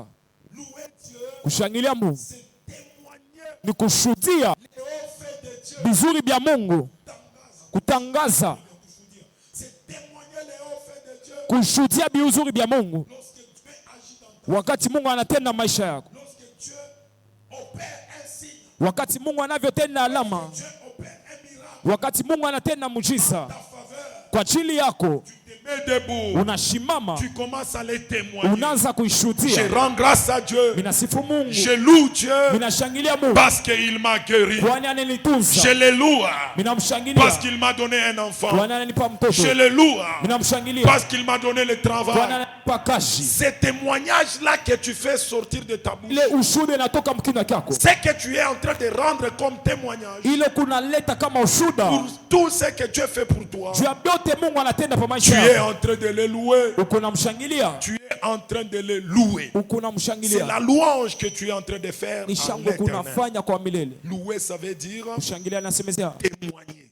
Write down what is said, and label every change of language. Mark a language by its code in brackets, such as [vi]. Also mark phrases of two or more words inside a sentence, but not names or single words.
[sw] Kushangilia Mungu ni kushuhudia vizuri vya Mungu, kutangaza, kushuhudia vizuri vya Mungu. Wakati Mungu anatenda maisha yako, wakati Mungu anavyotenda alama, wakati Mungu anatenda muujiza kwa ajili yako, unashimama, [fr] tu commences à les témoigner. [sw] Unaanza kuishuhudia. [fr] Je rends grâce à Dieu. [sw] Minasifu Mungu. [fr] Je loue Dieu. [sw] Minashangilia Mungu. [fr] Parce qu'il m'a guéri. [sw] Kwani ananitunza. [fr] Je le loue. [sw] Minamshangilia. [fr] Parce qu'il m'a donné un enfant. [sw] Kwani ananipa mtoto. [fr] Je le loue. [sw] Minamshangilia. [fr] Parce qu'il m'a donné le travail. [sw] Kwani ananipa kazi. [fr] Ces témoignages-là que tu fais sortir de ta bouche, [sw] ile ushuhuda inatoka mkinywa chako, [fr] ce que tu es en train de rendre comme témoignage, [sw] ile kunaleta kama ushuhuda [fr] pour tout ce que Dieu fait pour toi, tu es en train de le louer. Tu es en train de le louer. C'est la louange que tu es en train de faire à l'Éternel. Louer, ça veut dire témoigner.